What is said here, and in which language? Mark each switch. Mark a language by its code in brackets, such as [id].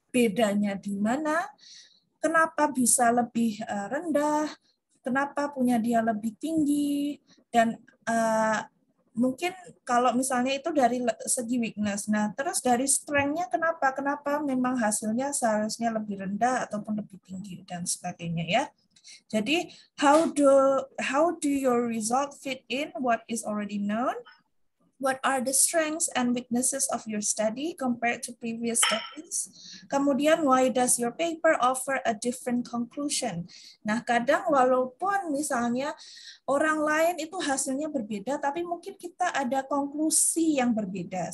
[id] Bedanya di mana, kenapa bisa lebih rendah, kenapa punya dia lebih tinggi, dan mungkin kalau misalnya itu dari segi weakness. Nah, terus dari strength-nya kenapa memang hasilnya seharusnya lebih rendah ataupun lebih tinggi dan sebagainya ya. Jadi [en] how do your result fit in what is already known? What are the strengths and weaknesses of your study compared to previous studies? [id] Kemudian, [en] why does your paper offer a different conclusion? [id] Nah, kadang walaupun misalnya orang lain itu hasilnya berbeda, tapi mungkin kita ada konklusi yang berbeda.